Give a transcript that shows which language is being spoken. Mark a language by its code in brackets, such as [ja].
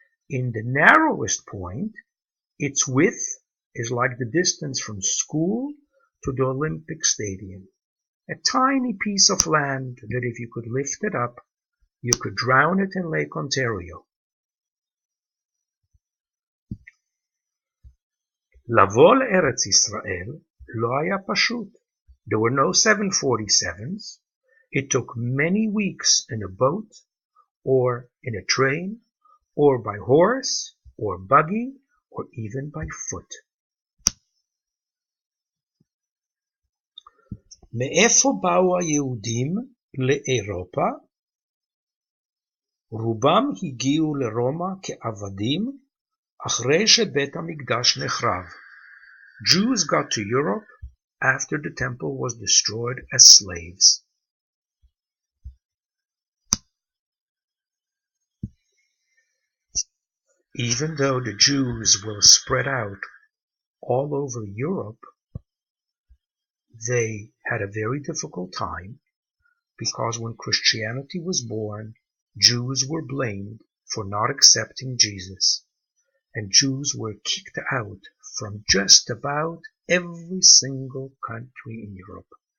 [en] In the narrowest point, its width is like the distance from school to the Olympic Stadium. A tiny piece of land that if you could lift it up, you could drown it in Lake Ontario. [he] לבוא לארץ ישראל לא היה פשוט. [en] There were no 747s. It took many weeks in a boat, or in a train, or by horse, or buggy, or even by foot. [he] מאיפה באו היהודים לאירופה? רובם הגיעו לרומא כעבדים אחרי שבית המקדש נחרב. [en] Jews got to Europe after the temple was destroyed as slaves. Even though the Jews were spread out all over Europe, they had a very difficult time because when Christianity was born, Jews were blamed for not accepting Jesus, and Jews were kicked out from just about every single country in Europe.